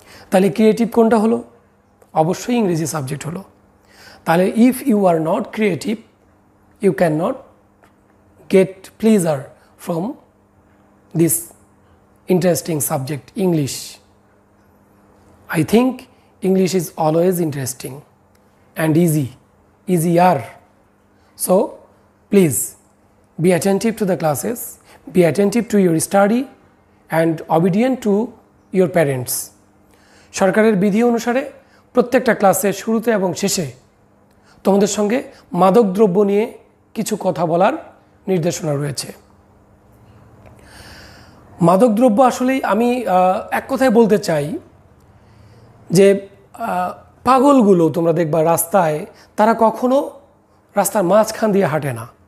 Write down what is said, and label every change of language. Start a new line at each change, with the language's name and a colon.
Bangla: তাহলে ক্রিয়েটিভ কোনটা হলো? অবশ্যই ইংরেজি সাবজেক্ট হলো। তাহলে
English: If you are not creative, you can not get pleasure from this interesting subject, English. I think English is always interesting and easier. So please be attentive to the classes, be attentive to your study and obedient to your parents.
Bangla: সরকারের বিধি অনুসারে প্রত্যেকটা ক্লাসের শুরুতে এবং শেষে তোমাদের সঙ্গে মাদকদ্রব্য নিয়ে কিছু কথা বলার নির্দেশনা রয়েছে। মাদকদ্রব্য আসলেই আমি এক কথায় বলতে চাই যে পাগলগুলো তোমরা দেখবা রাস্তায়, তারা কখনো রাস্তার মাঝখান দিয়ে হাঁটে না।